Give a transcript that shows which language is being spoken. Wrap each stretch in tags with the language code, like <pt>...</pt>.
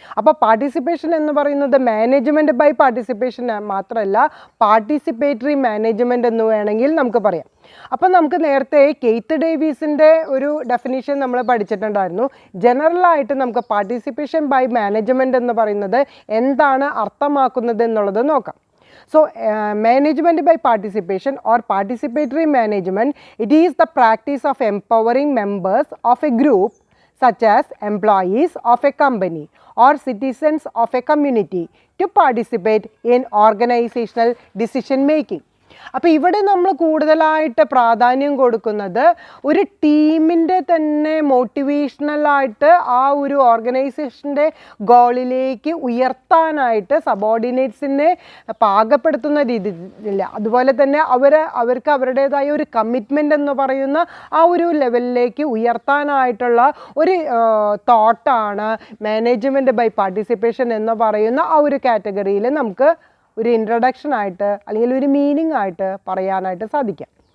<ml>അപ്പോൾ പാർട്ടിസിപ്പേഷൻ എന്ന് പറയുന്നത് മാനേജ്മെൻറ്റ് ബൈ പാർട്ടിസിപ്പേഷൻ മാത്രമല്ല, പാർട്ടിസിപ്പേറ്ററി മാനേജ്മെൻറ്റ് എന്ന് വേണമെങ്കിൽ നമുക്ക് പറയാം. അപ്പം നമുക്ക് നേരത്തെ കെയ്ത്ത് ഡേവിസിൻ്റെ ഒരു ഡെഫിനിഷൻ നമ്മൾ പഠിച്ചിട്ടുണ്ടായിരുന്നു. ജനറലായിട്ട് നമുക്ക് പാർട്ടിസിപ്പേഷൻ ബൈ മാനേജ്മെൻറ്റ് എന്ന് പറയുന്നത് എന്താണ് അർത്ഥമാക്കുന്നത് എന്നുള്ളത് നോക്കാം.</ml> <en>So, management by participation or participatory management, it is the practice of empowering members of a group such as employees of a company or citizens of a community to participate in organizational decision making.</en> <ml>അപ്പോൾ ഇവിടെ നമ്മൾ കൂടുതലായിട്ട് പ്രാധാന്യം കൊടുക്കുന്നത് ഒരു ടീമിൻ്റെ തന്നെ മോട്ടിവേഷണലായിട്ട് ആ ഒരു ഓർഗനൈസേഷൻ്റെ ഗോളിലേക്ക് ഉയർത്താനായിട്ട് സബോർഡിനേറ്റ്സിനെ പാകപ്പെടുത്തുന്ന രീതിയില്ല. അതുപോലെ തന്നെ അവർക്ക് അവരുടേതായ ഒരു കമ്മിറ്റ്മെൻ്റ് എന്ന് പറയുന്ന ആ ഒരു ലെവലിലേക്ക് ഉയർത്താനായിട്ടുള്ള ഒരു തോട്ടാണ് മാനേജ്മെൻറ്റ് ബൈ പാർട്ടിസിപ്പേഷൻ എന്ന് പറയുന്ന ആ ഒരു കാറ്റഗറിയിൽ നമുക്ക് ഒരു ഇൻട്രൊഡക്ഷൻ ആയിട്ട് അല്ലെങ്കിൽ ഒരു മീനിങ് ആയിട്ട് പറയാനായിട്ട് സാധിക്കാം.</ml>